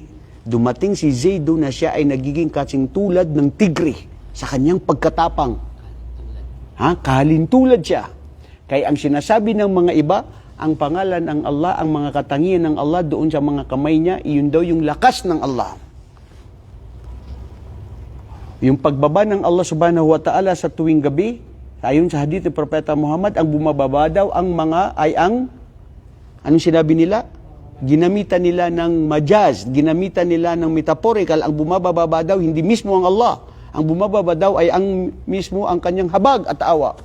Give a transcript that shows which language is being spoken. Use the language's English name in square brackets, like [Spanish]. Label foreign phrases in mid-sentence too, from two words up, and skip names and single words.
[Filipino] Dumating si Zaid na siya ay nagiging kasing tulad ng tigre sa kanyang pagkatapang. Kahalintulad siya. Kaya ang sinasabi ng mga iba, ang pangalan ng Allah, ang mga katangian ng Allah doon sa mga kamay niya, iyon daw yung lakas ng Allah. Yung pagbaba ng Allah [Arabic] سبحانه وتعالى [Filipino] sa tuwing gabi, ayon sa hadith ng Propeta Muhammad, ang bumababa daw anong sinabi nila? Ginamitan nila ng majaz, ginamitan nila ng metaphorical, ang bumababa daw hindi mismo ang Allah. Ang bumababa daw ay mismo ang kanyang habag at awa.